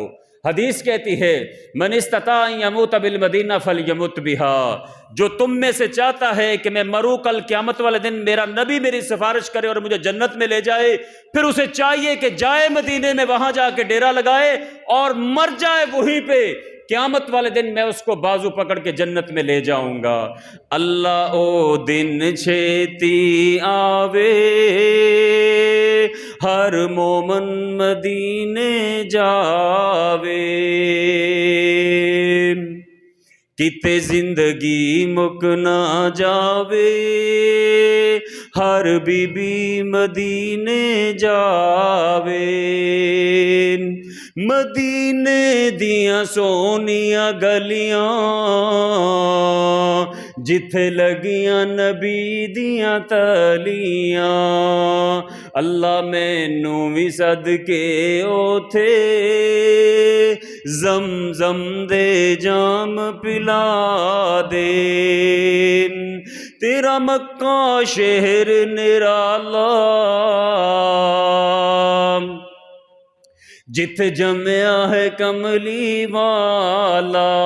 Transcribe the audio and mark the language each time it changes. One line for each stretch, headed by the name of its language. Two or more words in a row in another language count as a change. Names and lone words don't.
Urdu: حدیث کہتی ہے
Arabic: من استطاع ان یموت بالمدینہ فلیمت بہا،
Urdu: جو تم میں سے چاہتا ہے کہ میں مروں کل قیامت والے دن، میرا نبی میری سفارش کرے اور مجھے جنت میں لے جائے، پھر اسے چاہیے کہ جائے مدینے میں، وہاں جا کے ڈیرا لگائے اور مر جائے وہیں پہ۔ قیامت والے دن میں اس کو بازو پکڑ کے جنت میں لے جاؤں گا۔
Punjabi: اللہ او دن چھیتی آوے، ہر مومن مدینے جاوے، کتے زندگی مک نہ جاوے، ہر بی بی مدینے جاوے، مدینے دیاں سونیاں گلیاں، جتھے لگیاں نبی دیاں تلیاں، اللہ مینوں وی صدقے اوتھے زمزم دے جام پلا دے، تیرا مکہ شہر نرالا، جت جمیا ہے کملی والا،